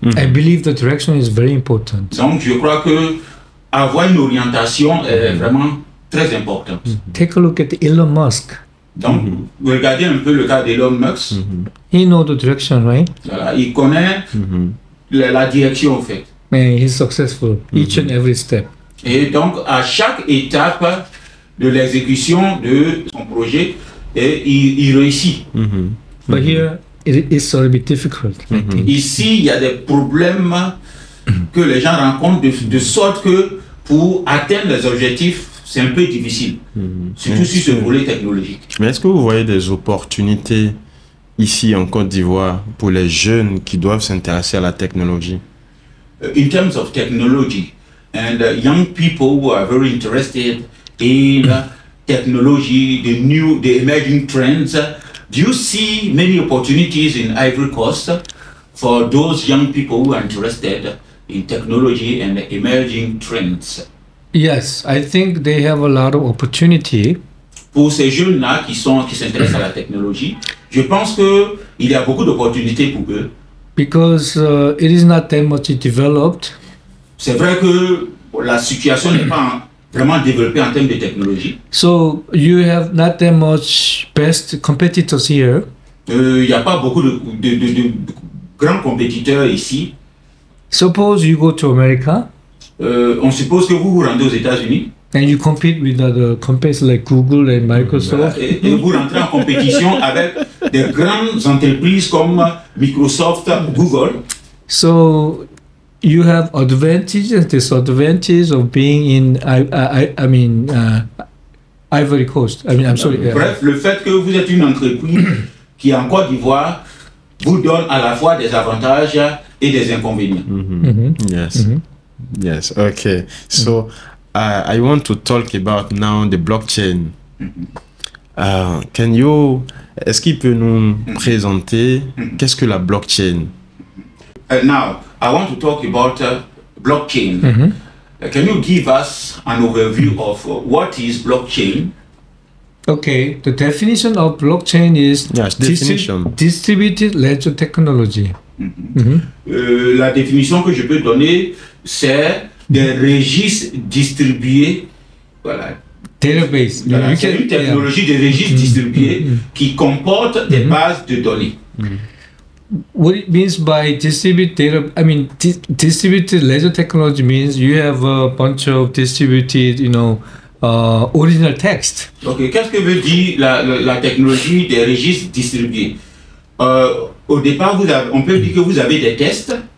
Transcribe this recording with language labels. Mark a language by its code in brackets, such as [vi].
[en] I believe the direction is very important. [fr] Donc, je crois que avoir une orientation est vraiment très importante. [en] Take a look at Elon Musk. [fr] Donc, regardez un peu le cas d'Elon Musk. [en] He knows the direction, right? [fr] Voilà, il connaît la direction, en fait. [en] And he's successful each and every step. [fr] Et donc, à chaque étape de l'exécution de son projet, il réussit. [en] But here, it's a little bit difficult, I think. [fr] Ici, il y a des problèmes que les gens rencontrent de sorte que pour atteindre les objectifs, c'est un peu difficile. Surtout sur ce volet technologique. Mais est-ce que vous voyez des opportunités ici en Côte d'Ivoire pour les jeunes qui doivent s'intéresser à la technologie? [en] In terms of technology, and young people who are very interested in technology, the emerging trends, do you see many opportunities in Ivory Coast for those young people who are interested in technology and emerging trends? Yes, I think they have a lot of opportunity. [fr] Pour ces jeunes-là qui s'intéressent à la technologie, je pense qu'il y a beaucoup d'opportunités pour eux. [en] Because it is not that much developed. [fr] C'est vrai que la situation n'est pas vraiment développée en termes de technologie. [en] So you have not that much best competitors here. [fr] Il n'y a pas beaucoup de grands compétiteurs ici. [en] Suppose you go to America [fr] On suppose que vous vous rendez aux États-Unis. [en] and you compete with other companies like Google and Microsoft. [fr] Et vous rentrez en compétition avec des grandes entreprises comme Microsoft, Google. [en] So you have advantages and disadvantages of being in Ivory Coast. I mean, I'm sorry. [fr] Bref, le fait que vous êtes une entreprise qui est en Côte d'Ivoire vous donne à la fois des avantages et des inconvénients. [en] Yes. Yes. Okay. So I want to talk about now the blockchain. [fr] Est-ce qu'il peut nous présenter qu'est-ce que la blockchain? [en] Now, I want to talk about blockchain. Can you give us an overview of what is blockchain? Okay, the definition of blockchain is Yes, definition. distributed ledger technology. [fr] La définition que je peux donner, c'est des registres distribués, voilà, [en] database. [fr] Voilà, [en] You [fr] c'est [en] can- [fr] une technologie de registre distribué qui comporte des bases de données. [en] What it means by distributed data, I mean, distributed ledger technology means you have a bunch of distributed, original text. [fr] Ok, qu'est-ce que veut dire la technologie des registres distribués? Au départ, on peut dire que vous avez des tests.